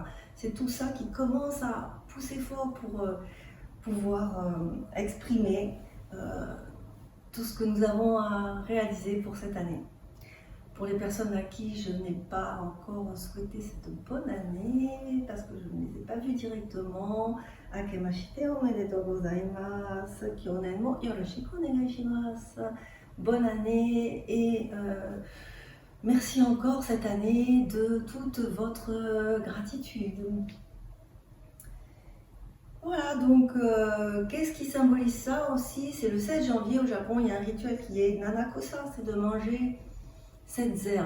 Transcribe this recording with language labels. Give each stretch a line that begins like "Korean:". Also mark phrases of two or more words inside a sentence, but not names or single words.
French: C'est tout ça qui commence à pousser fort pour pouvoir exprimer tout ce que nous avons à réaliser pour cette année. Pour les personnes à qui je n'ai pas encore souhaité cette bonne année, parce que je ne les ai pas vues directement,
Japanese: あけましておめでとうございます、去年もよろしくお願いします.
French: Bonne année et merci encore cette année de toute votre gratitude. Voilà, donc qu'est-ce qui symbolise ça aussi? C'est le 16 janvier au Japon, il y a un rituel qui est Nanakosa, c'est de manger cette herbe.